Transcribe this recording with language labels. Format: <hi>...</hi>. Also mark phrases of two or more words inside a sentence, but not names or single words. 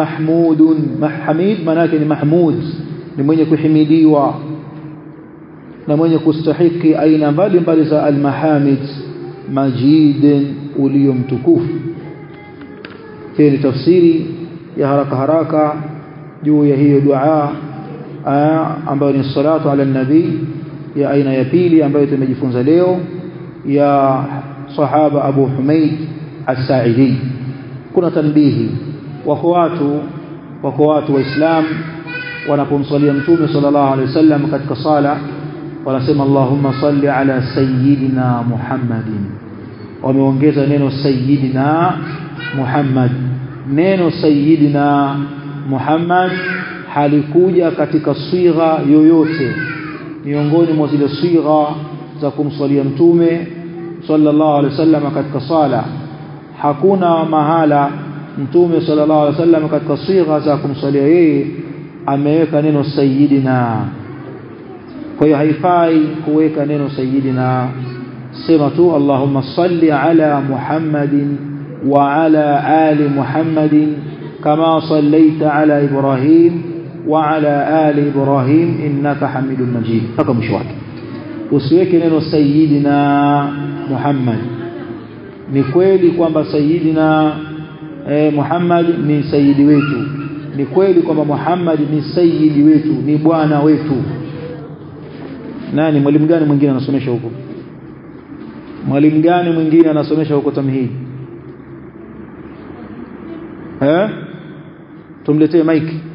<ar>محمود حميد</ar> <sw>maana yake ni mahmud ni mwenye kuhimidiwa na mwenye kustahiki aina mbalimbali za</sw> <ar>المحامد مجيد</ar> <sw>uliyomtukufu hii ni tafsiri ya haraka juu ya hiyo dua ambayo ni</sw> <ar>الصلاة على النبي</ar> <sw>ya aina ya pili ambayo tumejifunza leo ya sahaba Abu Humaid as-Sa'idi kuna tanbihi wako watu waislam wanapomsalia mtume</sw> <ar>صلى الله عليه وسلم</ar> <sw>katika sala wanasema</sw> <ar>اللهم صل على سيدنا محمد</ar> <sw>wameongeza neno sayyidina Muhammad neno sayyidina Muhammad halikuja katika sigha yoyote miongoni mwa zile sigha za kumswalia mtume</sw> <ar>صلى الله عليه وسلم</ar> <sw>katika sala hakuna mahala mtume</sw> <ar>صلى الله عليه وسلم</ar> <sw>katika sigha za kumswalia yeye ameweka neno sayyidina kwa hiyo haifai kuweka neno sayyidina sema tu</sw> <ar>اللهم صل على محمد وعلى آل محمد كما صليت على إبراهيم وعلى آل إبراهيم إنك حميد مجيد</ar> <sw>mpaka mwisho wake usiweke neno sayyidina Muhammad ni kweli kwamba sayyidina Muhammad ni sayyidi wetu ni kweli kwamba Muhammad ni sayyidi wetu ni bwana wetu nani mwalimu gani mwingine anasomesha huko mwalimu gani mwingine anasomesha huko tamhid tumletee mic</sw>